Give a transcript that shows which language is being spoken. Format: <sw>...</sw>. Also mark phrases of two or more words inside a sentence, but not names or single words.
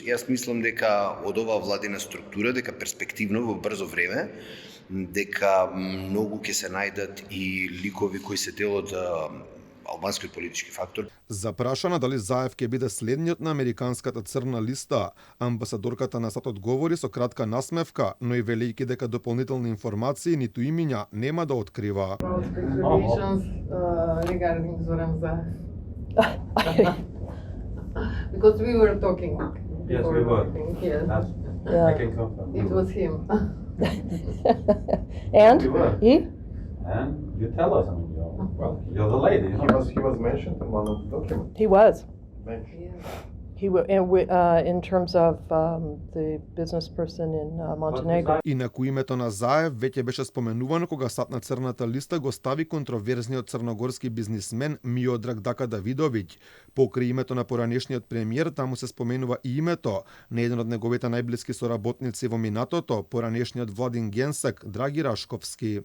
<mk>Јас мислам дека од оваа владина структура, дека перспективно во брзо време, дека многу ќе се најдат и ликови кои се дел од албанскиот политички фактор. Запрашана дали Заев ќе биде следниот на американската црна листа, амбасадорката на САД одговори со кратка насмевка, но и велејќи дека дополнителни информации ниту имиња нема да открива.</mk> <en>Because we were talking. Yes, we were. Yes. I can confirm. It was him. And We were. he? And you tell us, I mean, you're the lady. He was mentioned in one of the documents. He was. Mentioned. In terms of the business person in Montenegro.</en> <mk>Инаку името на Заев веќе беше споменувано кога САД на црната листа го стави контроверзниот црногорски бизнисмен Миодраг Дака Давидовиќ. Покрај името на поранешниот премиер, таму се споменува и името на еден од неговите најблиски соработници во минатото, поранешниот владин генсек Драги Рашковски.</mk>